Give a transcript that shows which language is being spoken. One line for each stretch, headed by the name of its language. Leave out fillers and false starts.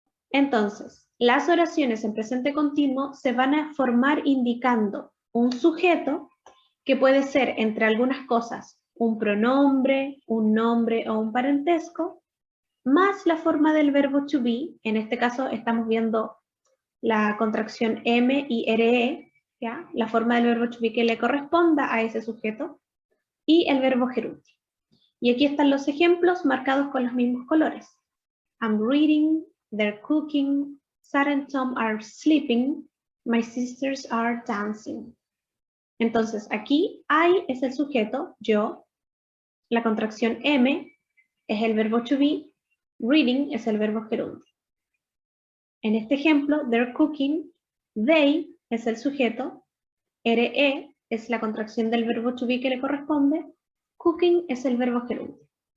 Spanish: Entonces, las oraciones en presente continuo se van a formar indicando un sujeto que puede ser, entre algunas cosas, un pronombre, un nombre o un parentesco, más la forma del verbo to be. En este caso estamos viendo la contracción M y RE, ¿ya? La forma del verbo to be que le corresponda a ese sujeto, y el verbo gerundio. Y aquí están los ejemplos marcados con los mismos colores.
English: I'm reading, they're cooking, Sarah and Tom are sleeping, my sisters are dancing.
Spanish: Entonces aquí I es el sujeto, yo, la contracción M es el verbo to be, reading es el verbo gerundio. En este ejemplo,
English: they're cooking,
Spanish: they es el sujeto, RE es la contracción del verbo to be que le corresponde, cooking es el verbo gerundio.